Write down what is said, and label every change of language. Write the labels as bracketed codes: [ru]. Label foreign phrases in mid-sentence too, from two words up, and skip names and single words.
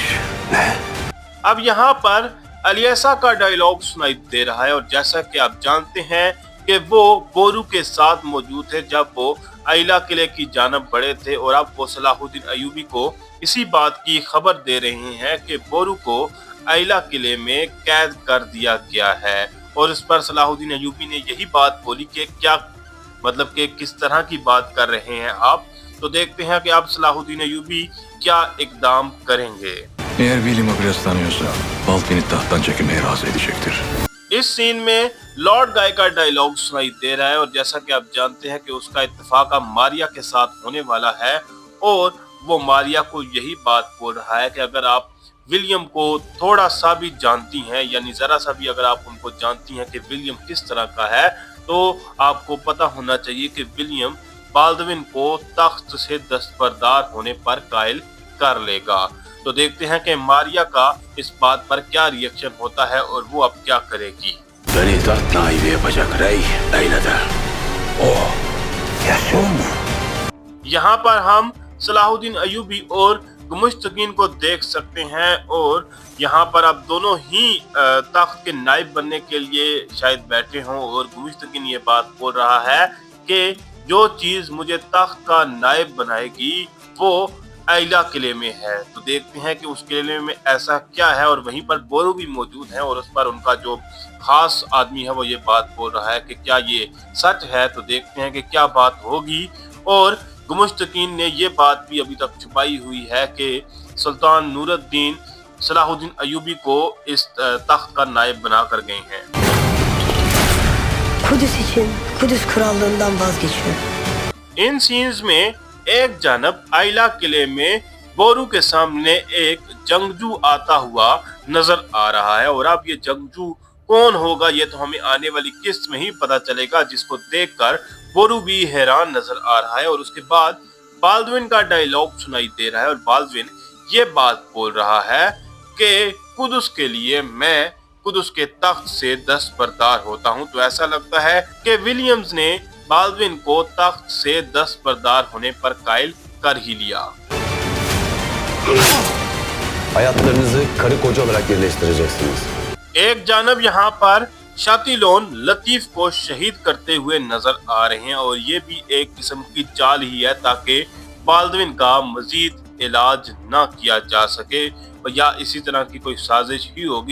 [ur] اب یہاں پر الیسا کا ڈائیلاگ سنائی دے رہا ہے، اور جیسا کہ آپ جانتے ہیں کہ وہ بورو کے ساتھ موجود تھے جب وہ آئلہ قلعے کی جانب بڑھے تھے، اور اب وہ صلاح الدین ایوبی کو اسی بات کی خبر دے رہے ہیں کہ بورو کو آئلہ قلعے میں قید کر دیا گیا ہے. اور اس پر صلاح الدین ایوبی نے یہی بات بولی کہ کیا مطلب کہ کس طرح کی بات کر رہے ہیں آپ. تو دیکھتے ہیں کہ اب صلاح الدین ایوبی کیا اقدام کریں گے. [tr] Eğer William'ı biraz tanıyorsa Baldwin'i tahttan çekilmeye razı edecektir. [ur] اس سین میں لارڈ گائے کا ڈائیلاگ سنائی دے رہا ہے، اور جیسا کہ آپ جانتے ہیں کہ اس کا اتفاق اب ماریہ کے ساتھ ہونے والا ہے، اور وہ ماریہ کو یہی بات بول رہا ہے کہ اگر آپ ولیم کو تھوڑا سا بھی جانتی ہیں، یعنی ذرا سا بھی اگر آپ ان کو جانتی ہیں کہ ولیم کس طرح کا ہے، تو آپ کو پتا ہونا چاہیے کہ ولیم بالڈون کو تخت سے دستبردار ہونے پر قائل کر لے گا. تو دیکھتے ہیں کہ ماریہ کا اس بات پر کیا ری ایکشن ہوتا ہے اور وہ اب کیا کرے گی. [tr] Beni taht naibi yapacak rey Eyla'da. O yaşıyor mu? [ur] یہاں پر ہم صلاح الدین ایوبی اور گمشتگین کو دیکھ سکتے ہیں، اور یہاں پر اب دونوں ہی تخت کے نائب بننے کے لیے شاید بیٹھے ہوں. اور گمشتگین یہ بات بول رہا ہے کہ جو چیز مجھے تخت کا نائب بنائے گی وہ آئلہ قلعے میں ہے. تو دیکھتے ہیں کہ اس قلعے میں ایسا کیا ہے، اور وہیں پر بورو بھی موجود ہے اور اس پر ان کا جو خاص آدمی ہے وہ یہ بات بول رہا ہے کہ کیا یہ سچ ہے. تو دیکھتے ہیں کہ کیا بات ہوگی۔ اور گمشتگین نے یہ بات بھی ابھی تک چھپائی ہوئی ہے کہ سلطان نورالدین صلاح الدین ایوبی کو اس تخت کا نائب بنا کر گئے ہیں. [tr] Kudüs için Kudüs krallığından vazgeçiyor. [ur] ان سینز میں ایک جانب آئلہ قلعے میں بورو کے سامنے ایک جنگجو آتا ہوا نظر آ رہا ہے، اور اب یہ جنگجو کون ہوگا یہ تو ہمیں آنے والی قسط میں ہی پتا چلے گا، جس کو دیکھ کر بورو بھی حیران نظر آ رہا ہے. اور اس کے بعد بالڈون کا ڈائیلاگ سنائی دے رہا ہے، اور بالڈون یہ بات بول رہا ہے کہ قدس کے لیے میں قدس کے تخت سے دستبردار ہوتا ہوں. تو ایسا لگتا ہے کہ ولیمز نے بالڈون کو تخت سے دستبردار ہونے پر قائل کر ہی لیا. [tr] Hayatlarınızı karı koca olarak birleştireceksiniz. [ur] ایک جانب یہاں پر شاتیلون لطیف کو شہید کرتے ہوئے نظر آ رہے ہیں، اور یہ بھی ایک قسم کی چال ہی ہے تاکہ بالڈون کا مزید علاج نہ کیا جا سکے، یا اسی طرح کی کوئی سازش ہی ہوگی.